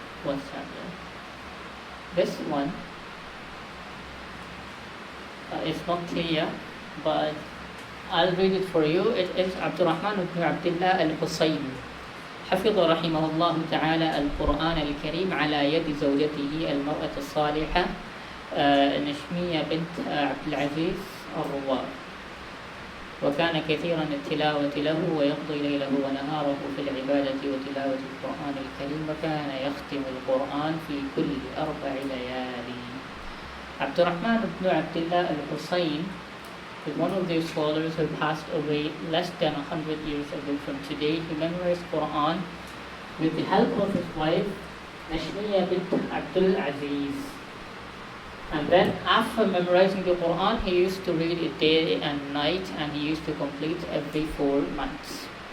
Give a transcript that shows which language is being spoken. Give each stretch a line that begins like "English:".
English: What's that there? This one, it's not clear, but I'll read it for you. It is Abdurrahman ibn Abdullah al-Husayni.
Arabic: حفظ رحمه الله تعالى القرآن الكريم على يد زوجته المرأة الصالحة نشمية بنت عبد العزيز الروار، وكان كثيرا التلاوة له ويقضي ليله ونهاره في العبادة وتلاوة القرآن الكريم، وكان يختم القرآن في كل 4 ليالي.
English: Abdurrahman ibn Abdullah al-Husayn is one of those scholars who passed away less than 100 years ago from today. He memorized Quran with the help of his wife, Nashmiya bint Abdul Aziz. And then after memorizing the Quran, he used to read it day and night, and he used to complete every 4 months.